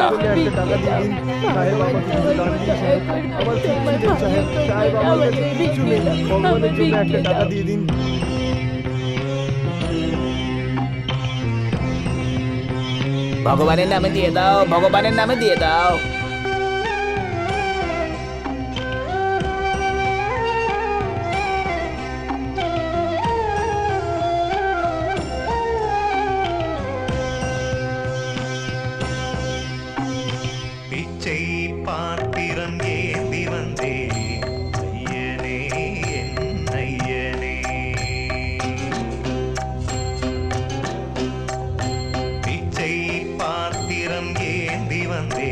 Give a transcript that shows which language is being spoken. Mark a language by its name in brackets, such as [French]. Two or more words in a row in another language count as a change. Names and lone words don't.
[Bangla] একটা টাকা দিয়ে দিন সাহেব, আমাকে কিছু দান দিন সাহেব, আমার কিচ্ছু নেই সাহেব, সাহেব আমার কাছে কিচ্ছু নেই, ভগবানের জন্য একটা টাকা দিয়ে দিন। ভগবানের নামে দিয়ে দাও, ভগবানের নামে দিয়ে দাও। [Tamil] பிச்சை பாத்திரம் ஏந்தி வந்தே ஐயனே என் ஐயனே, பிச்சை பாத்திரம் ஏந்தி வந்தே